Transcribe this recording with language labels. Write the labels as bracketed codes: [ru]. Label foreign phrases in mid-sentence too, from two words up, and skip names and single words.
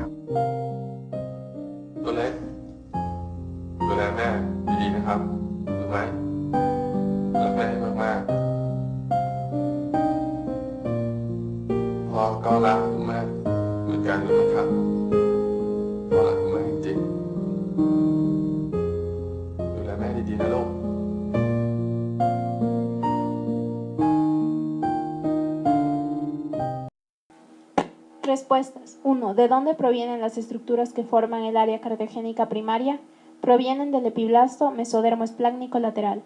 [th] ตัวเล็กดูแลแม่ดีๆนะครับรู้ไหมรักแม่ให้มากๆพ่อก็รักแม่เหมือนกันรู้ไหมครับพ่อรักแม่จริงๆดูแลแม่ดีๆนะลูก [es] Respuestas. 1. ¿De dónde provienen las estructuras que forman el área cardiogénica primaria? Provienen del epiblasto mesodermo esplácnico lateral.